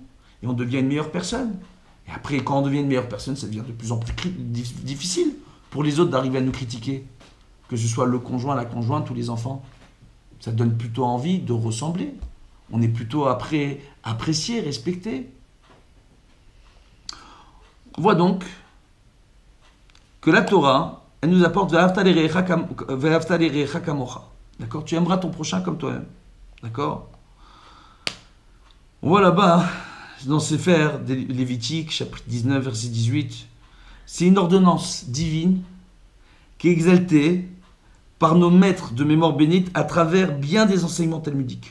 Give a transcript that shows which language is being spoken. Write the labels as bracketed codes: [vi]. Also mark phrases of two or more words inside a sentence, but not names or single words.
[fr] Et on devient une meilleure personne. Et après, quand on devient une meilleure personne, ça devient de plus en plus difficile pour les autres d'arriver à nous critiquer. Que ce soit le conjoint, la conjointe ou les enfants. Ça donne plutôt envie de ressembler. On est plutôt apprécié, respecté. On voit donc que la Torah, elle nous apporte [he] ואהבת לרעך כמוך. [fr] D'accord? Tu aimeras ton prochain comme toi-même. D'accord? On voit là-bas, dans Sefer Lévitique, chapitre 19, verset 18, c'est une ordonnance divine qui est exaltée par nos maîtres de mémoire bénite à travers bien des enseignements talmudiques.